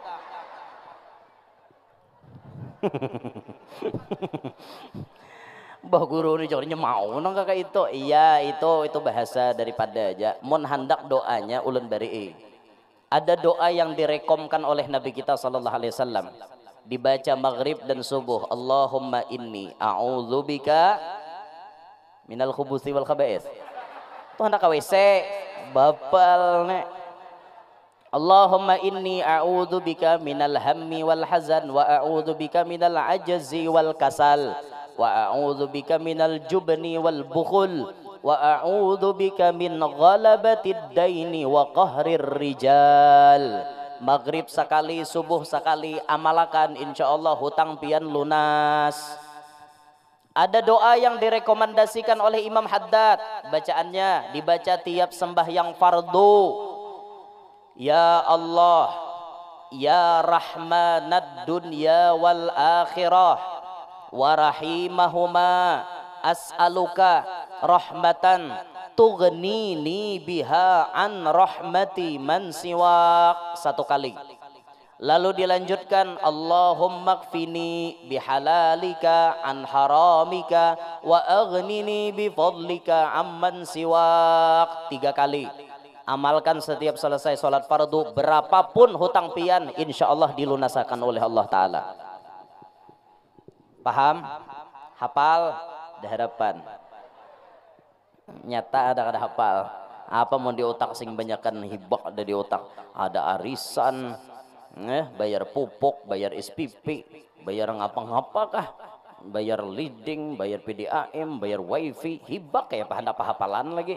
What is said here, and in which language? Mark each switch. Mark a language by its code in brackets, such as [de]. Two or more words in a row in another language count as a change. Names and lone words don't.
[bjn] Bah guru ini jadinya mau nang kakak itu. Iya itu bahasa daripada aja. Mun hendak doanya ulun bari. [id] Ada doa yang direkomkan oleh Nabi kita [ar] صلى الله عليه وسلم. [id] Dibaca maghrib dan subuh, [ar] اللهم إني أعوذ بك من الخبث والخبائث. [bjn] Tuh hendak WC bapal nek. [ar] اللهم إني أعوذ بك من الهم والحزن وأعوذ بك من العجز والكسل وأعوذ بك من الجبن والبخل وأعوذ بك من غلبة الدين وقهر الرجال. [bjn] Maghrib sekali, subuh sekali, amalakan, [ar] إن شاء الله [bjn] hutang pian lunas. [id] Ada doa yang direkomendasikan oleh Imam Haddad, bacaannya dibaca tiap sembahyang fardu. [ar] يا الله، يا رحمن الدنيا والآخرة ورحيمهما، أسألك رحمة تغنيني بها عن رحمة من سواك. [id] Satu kali. Lalu dilanjutkan [ar] اللهم اكفني بحلالك عن حرامك وأغنني بفضلك عمن سواك. [id] 3 kali. Amalkan setiap selesai sholat fardu, [bjn] berapapun hutang pian [ar] إن شاء الله [bjn] dilunasakan oleh [ar] الله تعالى. [id] Paham? Hafal? [bjn] Diharapan nyata ada hafal. Apa mau di otak sing banyakan hibak ada di otak. Ada arisan, bayar pupuk, bayar SPP, bayar ngapa-ngapakah, bayar leading, bayar PDAM, bayar wifi, hibak kayak hendak hafalan lagi.